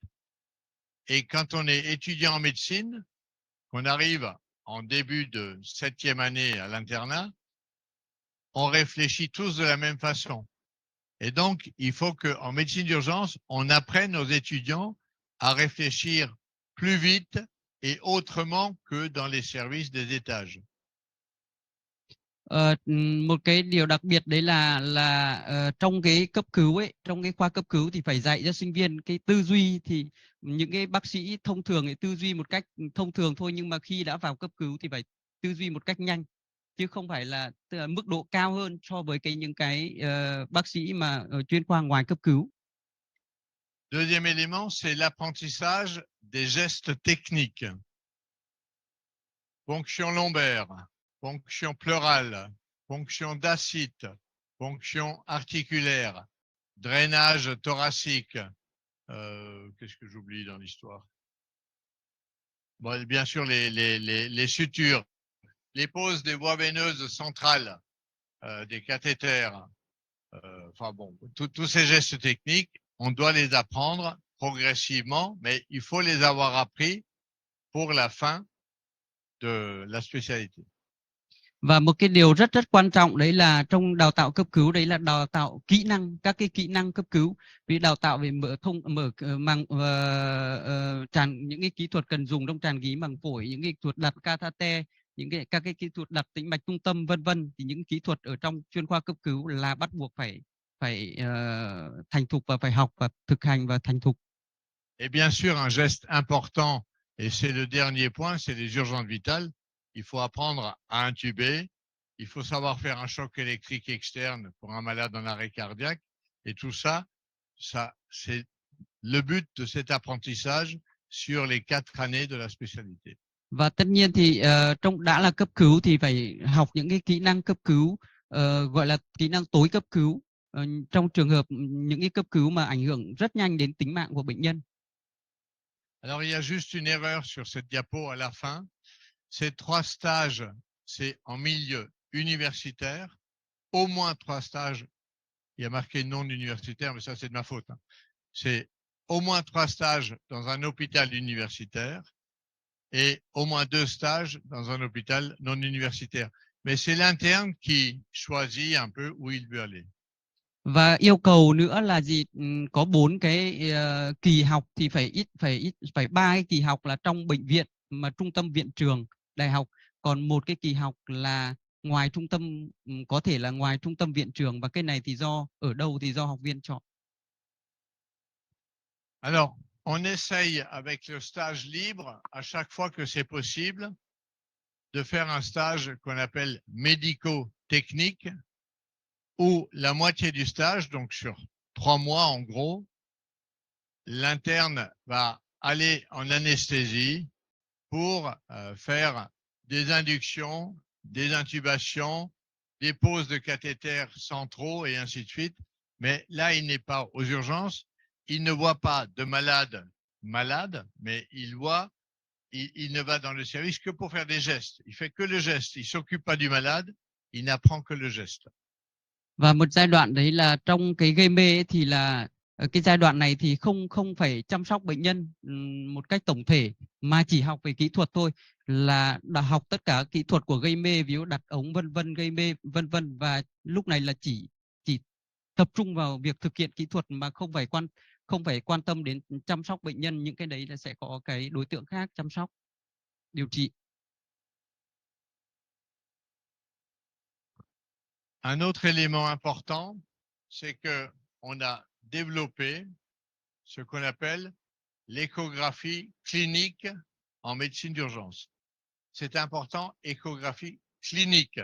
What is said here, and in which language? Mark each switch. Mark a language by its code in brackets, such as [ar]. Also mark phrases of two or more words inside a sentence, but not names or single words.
[fr] Et quand on est étudiant en médecine, qu'on arrive en début de 7e année à l'internat, on réfléchit tous de la même façon. Et donc, il faut qu'en médecine d'urgence, on apprenne aux étudiants à réfléchir plus vite et autrement que dans les services des étages. [vi] Một cái điều đặc biệt đấy là trong cái cấp cứu ấy, trong cái khoa cấp cứu thì phải dạy cho sinh viên cái tư duy. Thì những cái bác sĩ thông thường thì tư duy một cách thông thường thôi, nhưng mà khi đã vào cấp cứu thì phải tư duy một cách nhanh, chứ không phải là mức độ cao hơn so với những cái bác sĩ mà ở chuyên khoa ngoài cấp cứu. [fr] Deuxième élément, c'est l'apprentissage des gestes techniques. Ponction lombaire, ponction pleurale, ponction d'ascite, ponction articulaire, drainage thoracique. Qu'est-ce que j'oublie dans l'histoire? Bon, bien sûr, les sutures, les poses des voies veineuses centrales, des cathéters. Enfin bon, tous ces gestes techniques, on doit les apprendre progressivement, mais il faut les avoir appris pour la fin de la spécialité. [vi] Và một cái điều rất quan trọng đấy là trong đào tạo cấp cứu, đấy là đào tạo kỹ năng, các cái kỹ năng cấp cứu. Vì đào tạo về những cái kỹ thuật cần dùng trong tràn khí màng phổi, những cái thuật đặt catheter, các cái kỹ thuật đặt tĩnh mạch trung tâm, vân vân, thì những kỹ thuật ở trong chuyên khoa cấp cứu là bắt buộc phải thành thục, và phải học và thực hành và thành thục. [fr] Et bien sûr, un geste important, et c'est le dernier point, c'est les urgences vitales. Il faut apprendre à intuber, il faut savoir faire un choc électrique externe pour un malade en arrêt cardiaque. Et tout ça, c'est le but de cet apprentissage sur les 4 années de la spécialité. Và tất nhiên thì đã là cấp cứu thì phải học những cái kỹ năng cấp cứu, gọi là kỹ năng tối cấp cứu, trong trường hợp những cái cấp cứu mà ảnh hưởng rất nhanh đến tính mạng của bệnh nhân. Alors, il y a juste une erreur sur cette diapo à la fin. Ces 3 stages, c'est en milieu universitaire. Au moins 3 stages. Il y a marqué non universitaire, mais ça, c'est de ma faute. C'est au moins 3 stages dans un hôpital universitaire et au moins 2 stages dans un hôpital non universitaire. Mais c'est l'interne qui choisit un peu où il veut aller. [vi] Và yêu cầu nữa là gì? Có 4 cái kỳ học thì phải 3 cái kỳ học là trong bệnh viện, mà trung tâm viện trường, đại học, còn 1 cái kỳ học là ngoài trung tâm, có thể là ngoài trung tâm viện trường, và cái này thì ở đâu thì do học viên chọn. [fr] Alors, on essaye avec le stage libre, à chaque fois que c'est possible, de faire un stage qu'on appelle médico-technique, où la moitié du stage, donc sur 3 mois en gros, l'interne va aller en anesthésie pour faire des inductions, des intubations, des poses de cathéters centraux et ainsi de suite. Mais là, il n'est pas aux urgences, il ne voit pas de malade, mais il ne va dans le service que pour faire des gestes. Il fait que le geste, il s'occupe pas du malade, il n'apprend que le geste. [vi] Và một giai đoạn đấy là trong cái gây mê ấy thì là cái giai đoạn này thì không phải chăm sóc bệnh nhân một cách tổng thể mà chỉ học về kỹ thuật thôi, là đã học tất cả kỹ thuật của gây mê, ví dụ đặt ống vân vân, gây mê vân vân, và lúc này là chỉ tập trung vào việc thực hiện kỹ thuật mà không phải quan tâm đến chăm sóc bệnh nhân. Những cái đấy là sẽ có cái đối tượng khác chăm sóc điều trị. [fr] Un autre élément important, c'est que on a développé ce qu'on appelle l'échographie clinique en médecine d'urgence. C'est important, échographie clinique.